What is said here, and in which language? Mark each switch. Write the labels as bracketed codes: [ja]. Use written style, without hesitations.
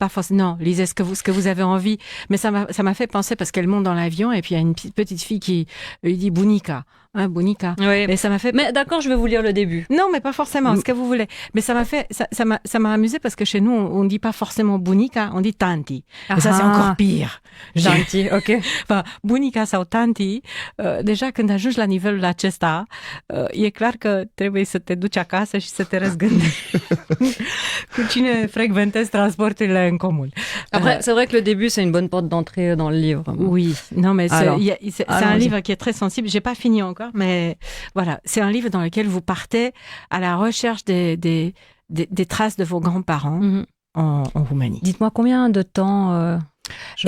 [fr] Non, lisez ce que vous avez envie. Mais ça m'a fait penser parce qu'elle monte dans l'avion et puis il y a une petite fille qui lui dit Bunica. Hein, Bunica. Oui. Et ça m'a fait. Mais d'accord, je vais vous lire le début. Non, mais pas forcément, ce que vous voulez. Mais ça m'a amusé parce que chez nous, on dit pas forcément Bunica, on dit Tanti. Et ça, c'est encore pire. Tanti, ok. [ro] Enfin, Bunica sau Tanti, deja când ajungi la nivelul acesta, e clar că trebuie să te duci acasă și să te răzgândești cu cine frecventezi transporturile în comun. [fr] Après, c'est vrai que le début, c'est une bonne porte d'entrée dans le livre. Oui, non, mais c'est un livre qui est très sensible. J'ai pas fini encore, mais voilà, c'est un livre dans lequel vous partez à la recherche des traces de vos grands-parents. en Roumanie. Dites-moi combien de temps je